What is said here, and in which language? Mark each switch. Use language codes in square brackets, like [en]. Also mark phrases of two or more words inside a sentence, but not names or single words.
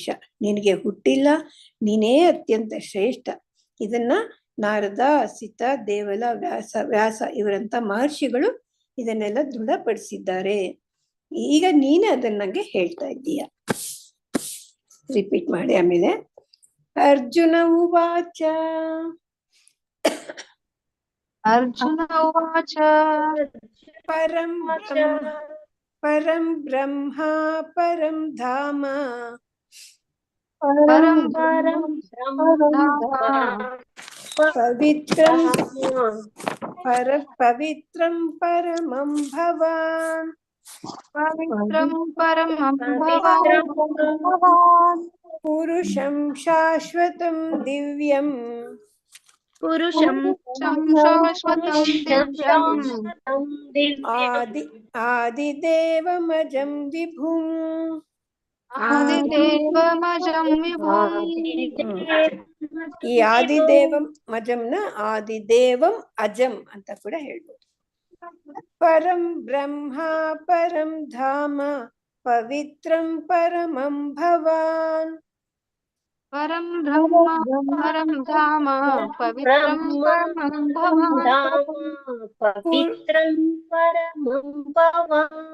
[kn] ನಿನಗೆ ಹುಟ್ಟಿಲ್ಲ. ನೀನೇ ಅತ್ಯಂತ ಶ್ರೇಷ್ಠ. ಇದನ್ನ ನಾರದ, ಅಸಿತ, ದೇವಲ, ವ್ಯಾಸ ಇವರಂತ ಮಹರ್ಷಿಗಳು ಇದನ್ನೆಲ್ಲ ದೃಢಪಡಿಸಿದ್ದಾರೆ. ಈಗ ನೀನೇ ಅದನ್ನ ನಂಗೆ ಹೇಳ್ತಾ ಇದ್ದೀಯ. ರಿಪೀಟ್ ಮಾಡಿ ಆಮೇಲೆ. [sa] ಅರ್ಜುನ ಉವಾಚ. ಪರಂ ಬ್ರಹ್ಮ ಪರಂ ಧಾಮ ಪವಿತ್ರಂ ಪರಮಂ ಭವಾನ್. ಪುರುಷಂ ಶಾಶ್ವತಂ ದಿವ್ಯಂ. ಆದಿದೇವಮಜಂ ವಿಭುಂ. [kn] ಈ [sa] ಆದಿದೇವಂ ಅಜಂನ ಆದಿದೇವಂ ಅಜಂ [kn] ಅಂತ ಕೂಡ ಹೇಳ್ಬೋದು. [sa] ಪರಂ ಬ್ರಹ್ಮ ಪರಂ ಧಾಮ ಪವಿತ್ರಂ ಪರಮಂ ಭವಾನ್. ಪರಂ ಬ್ರಹ್ಮ ಪರಂ ಧಾಮ ಪವಿತ್ರಂ ಪರಮಂ ಭವಾನ್.